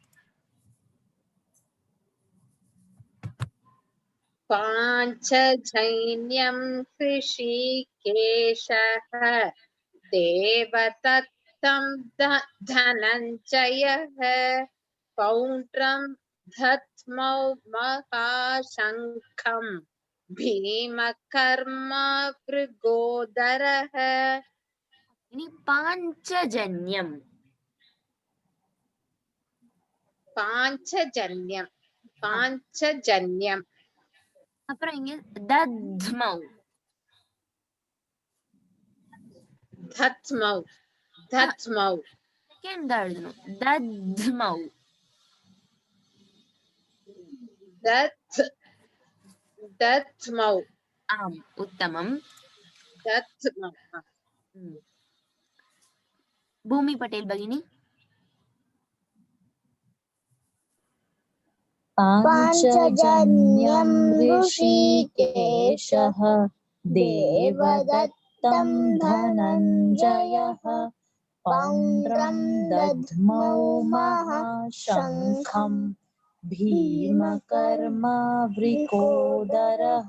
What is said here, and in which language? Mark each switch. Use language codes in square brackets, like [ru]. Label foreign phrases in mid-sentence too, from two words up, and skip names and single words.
[sa] पाञ्चजन्यं हृषीकेशः देवदत्तं धनञ्जयः पौण्ड्रं दद्मौ महाशङ्खं भीमकर्मा वृकोदरः। इनी पाञ्चजन्यं। पाञ्चजन्यं पाञ्चजन्यं [ta] அப்புறம் இங்க தத்மௌ. [sa] धत्मौ धत्मौ [ta] செகண்ட் தான் எழுதணும். தத்மௌ. [sa] दत् दत्मौ [ta] ஆம், உத்தமம். [sa] दत्मौ। भूमि पटेल भगिनी। पाञ्चजन्यं ऋषिकेशः देवदत्तं धनञ्जयः पौण्ड्रं दद्मौ महाशङ्खं भीमकर्मा वृकोदरः।